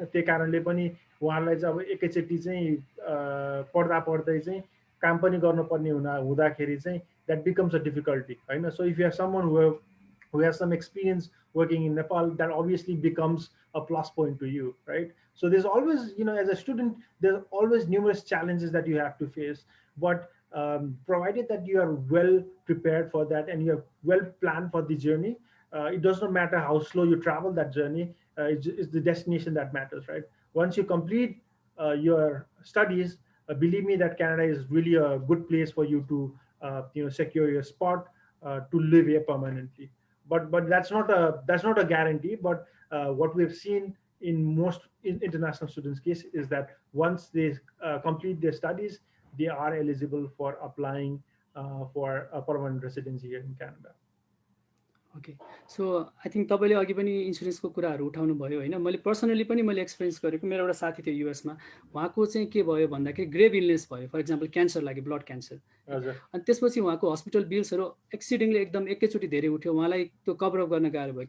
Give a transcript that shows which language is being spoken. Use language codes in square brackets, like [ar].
[ne] त्यही कारणले पनि उहाँहरूलाई चाहिँ अब एकैचोटि चाहिँ पढ्दै चाहिँ काम पनि गर्नुपर्ने हुँदाखेरि चाहिँ [en] that becomes a difficulty [ne] होइन। [en] So if you are someone who has some experience working in Nepal, that obviously becomes a plus point to you, right? So there's always, as a student, there's always numerous challenges that you have to face. But provided that you are well prepared for that and you are well planned for the journey, it does not matter how slow you travel that journey. It's the destination that matters, right? Once you complete your studies, believe me that Canada is really a good place for you to, secure your spot to live here permanently. But that's not a guarantee. But what we've seen in most international students case is that once they complete their studies, they are eligible for applying for a permanent residency here in Canada. Okay, so I think [ne] तपाईँले अघि पनि इन्सुरेन्सको कुराहरू उठाउनु भयो होइन। मैले personally पनि मैले एक्सपिरियन्स गरेको, मेरो एउटा साथी थियो युएसमा, उहाँको चाहिँ के भयो भन्दाखेरि ग्रेभ इलनेस भयो, फर इक्जाम्पल क्यान्सर लाग्यो, ब्लड क्यान्सर। अनि त्यसपछि उहाँको हस्पिटल बिल्सहरू एक्सिडिङली एकदम एकैचोटि धेरै उठ्यो, उहाँलाई त्यो कभरअप गर्न गाह्रो भयो।